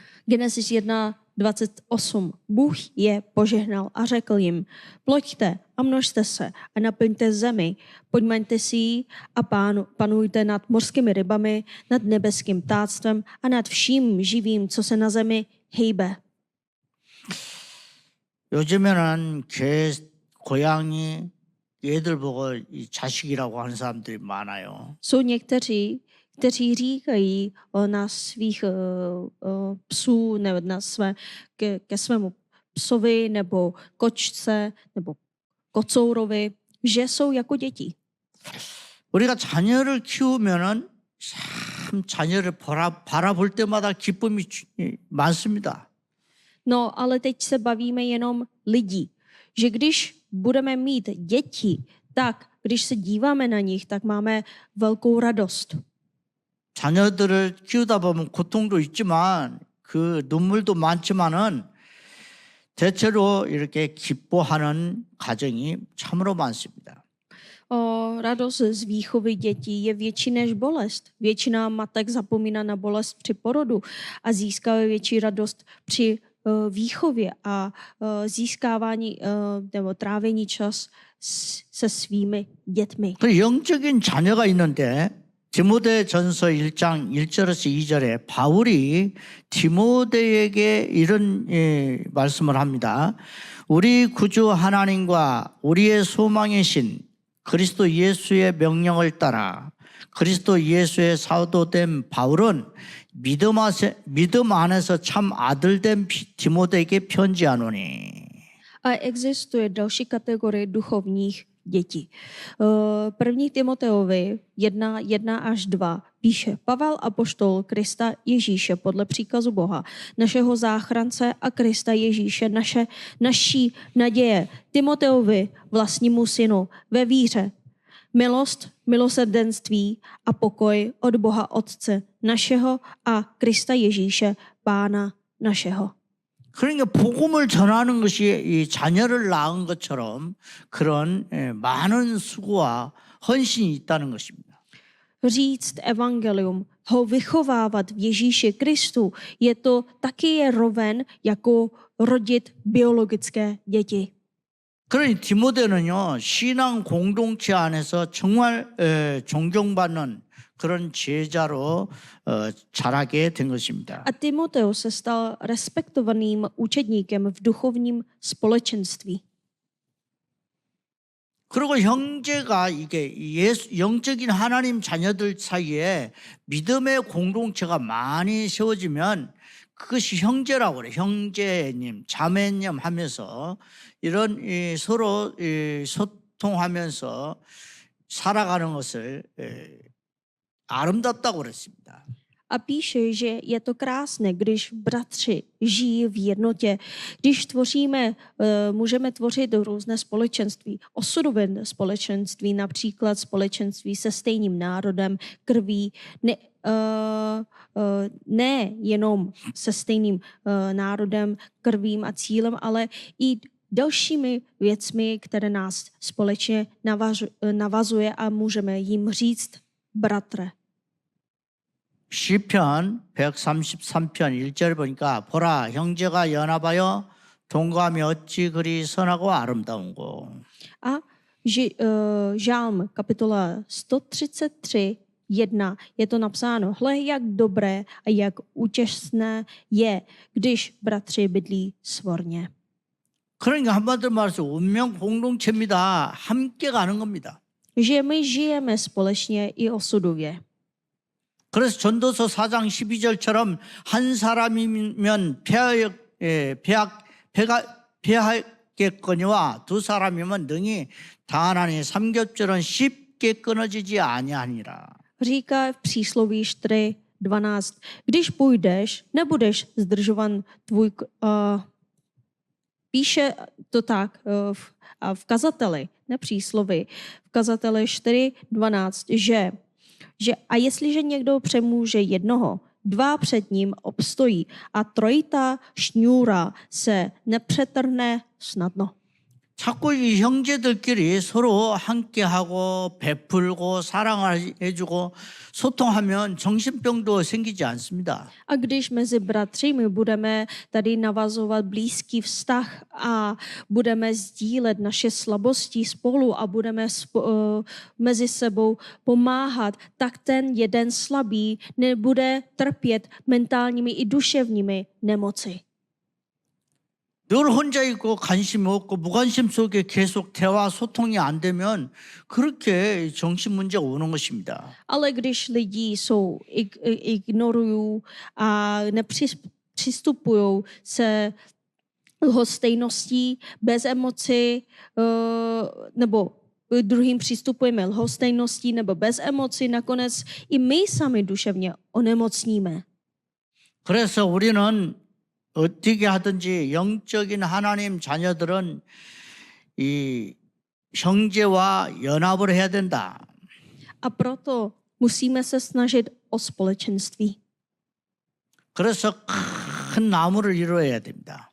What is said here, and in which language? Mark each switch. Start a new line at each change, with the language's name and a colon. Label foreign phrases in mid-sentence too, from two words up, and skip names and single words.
Czech: Genesis 1:28. Bůh je požehnal a řekl jim, ploďte a množte se a naplňte zemi. Podmaňte si ji a panujte nad mořskými rybami, nad nebeským ptáctvem a nad vším živým, co se na zemi hejbe.
Korean: 요즘에는 개, 고양이, 얘들 보고 이 자식이라고 하는 사람들이 많아요.
Czech: Jsou někteří, kteří říkají na svých psů nebo ke svému psovi nebo kočce nebo kocourovi, že jsou jako děti.
Korean: 우리가 자녀를 키우면은 참 자녀를 바라볼 때마다 기쁨이 많습니다.
Czech: No, ale teď se bavíme jenom lidí, že když budeme mít děti, tak když se díváme na nich, tak máme velkou radost.
Korean: 자녀들을 키우다 보면 고통도 있지만 그 눈물도 많지만은 대체로 이렇게 기뻐하는 가정이 참으로 많습니다.
Czech: Radost z výchovy dětí je větší než bolest. Většina matek zapomíná na bolest při porodu a získává větší radost při výchově a získávání nebo trávení čas se svými dětmi.
Korean: 그 영적인 자녀가 있는데 디모데전서 1장 1절에서 2절에 바울이 디모데에게 이런 말씀을 합니다. 우리 구주 하나님과 우리의 소망이신 그리스도 예수의 명령을 따라 그리스도 예수의 사도된 바울은 믿음 안에서 참 아들된 디모데에게 편지하노니.
Czech: A existuje další kategorie duchovních dětí. 1. Timoteovi 1:1-2 píše: Pavel apoštol Krista Ježíše podle příkazu Boha, našeho záchrance a Krista Ježíše, naší naděje. Timoteovi, vlastnímu synu, ve víře, milost, milosrdenství a pokoj od Boha Otce našeho a Krista Ježíše, Pána našeho.
Korean: 그러니까 복음을 전하는 것이 이 자녀를 낳은 것처럼 그런 많은 수고와 헌신이 있다는 것입니다.
Czech: Říct evangelium, ho vychovávat v Ježíši Kristu, je to taky roven jako rodit biologické děti.
Korean: 그러니 디모데는요, 신앙 공동체 안에서 정말 존경받는 그런 제자로 자라게 된 것입니다.
Czech: A Timoteus se stal respektovaným učedníkem v duchovním společenství.
Korean: 그리고 형제가 이게 영적인 하나님 자녀들 사이에 믿음의 공동체가 많이 세워지면 그것이 형제라고 그래요. 형제님, 자매님 하면서 이런 서로 소통하면서 살아가는 것을 아름답다고 그랬습니다.
Czech: A píše, že je to krásné, když bratři žijí v jednotě, když můžeme tvořit různé společenství, osudové společenství, například společenství se stejným národem, krví, ne jenom se stejným národem, krvím a cílem, ale i dalšími věcmi, které nás společně navazuje a můžeme jim říct bratře.
Korean: 시편 133편 1절 보니까 보라 형제가 연합하여 동거하며 어찌 그리 선하고 아름다운고.
Czech: A žálm kapitola 133:1 je to napsáno: Hle, jak dobré a jak účastné je, když bratři bydlí svorně.
Korean: 그러니까 한마디로 말해서 운명 공동체입니다. 함께 가는 겁니다.
Czech: Že my žijeme společně i osudově.
Korean: 그래서 전도서 4장 12절처럼 한 사람이면 패하겠거니와 두 사람이면 능히 당하나니 삼겹살은 쉽게 끊어지지 아니하니라.
Czech: Říká v přísloví 4:12: Když půjdeš, nebudeš zdržovan tvůj... Píše to tak v kazateli, ne přísloví, v kazateli 4:12, že a jestliže někdo přemůže jednoho, dva před ním obstojí a trojitá šňůra se nepřetrhne snadno.
Korean: 자꾸 이 형제들끼리 서로 함께하고 베풀고 사랑해주고 소통하면 정신병도 생기지 않습니다.
Czech: A když mezi bratři my budeme tady navazovat blízký vztah a budeme sdílet naše slabosti spolu a budeme mezi sebou pomáhat, tak ten jeden slabý nebude trpět mentálními i duševními nemoci.
Korean: 늘 혼자 있고 관심 없고 무관심 속에 계속 대화 소통이 안 되면 그렇게 정신 문제가 오는 것입니다.
Czech: Ale když lidi jsou, ignorují a nepřistupují se lhostejností, bez emocí, nebo druhým přistupujeme lhostejností nebo bez emocí, nakonec i my sami duševně onemocníme.
Korean: 그래서 우리는 어떻게 하든지 영적인 하나님 자녀들은 이 형제와 연합을 해야 된다.
Czech: A proto musíme se snažit o společenství,
Korean: 그래서 큰 나무를 이루어야 됩니다.